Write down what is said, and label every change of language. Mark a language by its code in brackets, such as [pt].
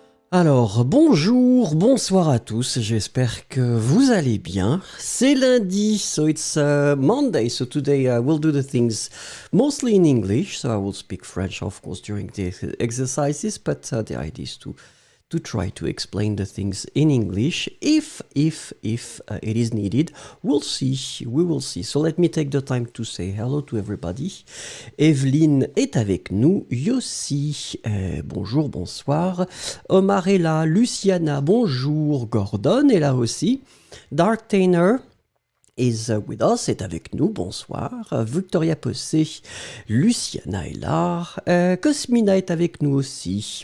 [fr] Alors, bonjour, bonsoir à tous, j'espère que vous allez bien. C'est lundi, [en] so it's Monday, so today we'll do the things mostly in English, so I will speak French, of course, during the exercises, but the idea is to try to explain the things in English. If it is needed, we will see. So let me take the time to say hello to everybody. [fr] Evelyne est avec nous, Yossi, bonjour, bonsoir. Omar est là, Luciana, bonjour, Gordon est là aussi. Dark Tainer [en] is with us, [fr] est avec nous, bonsoir. Victoria Possé, Luciana est là. Cosmina est avec nous aussi.